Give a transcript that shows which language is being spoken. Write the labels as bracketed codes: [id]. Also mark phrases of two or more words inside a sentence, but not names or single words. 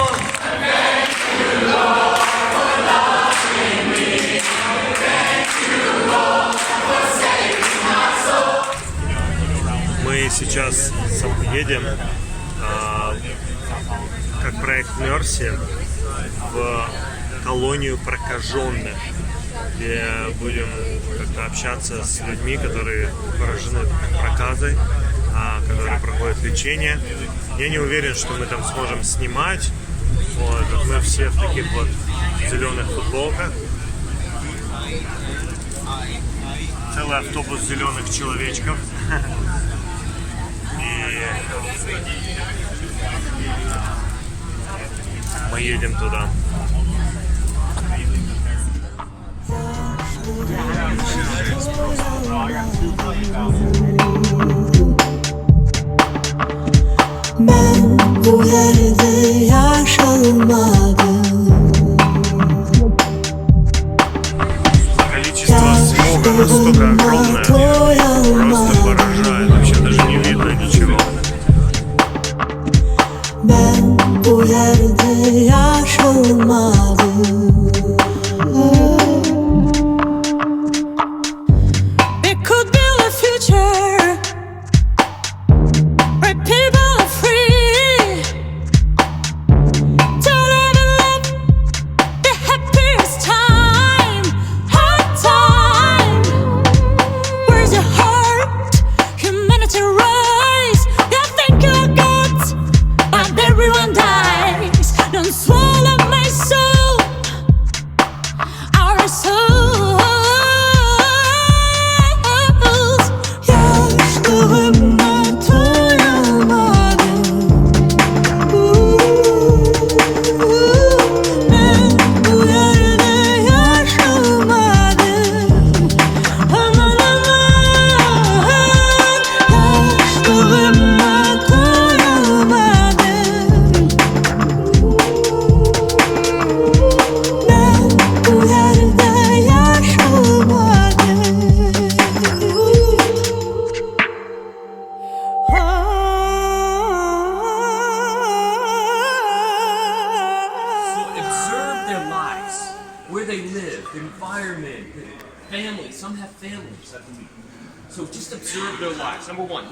[en] Thank you, Lord, for loving me. Thank you, Lord, for saving my soul. [ru] Мы сейчас едем как проект Мерси в колонию прокаженных, где будем как-то общаться с людьми, которые поражены проказой, которые проходят лечение. Я не уверен, что мы там сможем снимать. Вот, мы все в таких вот зеленых футболках. Целый автобус зеленых человечков. И мы едем туда. [tr] Bu yerde yaşamadım. [ru] Количество смога настолько огромное, просто поражает, вообще даже не видно ничего. [tr] Ben bu yerde yaşamadım. [en] It could build a future where people are free to live and live the happiest time, hard time. Where's your heart? Humanity rise. You think you're God, but everyone dies. Don't swallow my soul, our souls. [tr] Yaşlığımda doyamadım. Ben bu yerde yaşamadım. Aman aman, yaşlığımda doyamadım. Ben bu yerde yaşamadım. [en] Observe their lives, where they live, the environment, the family. Some have families, I believe. So just observe their lives, number one.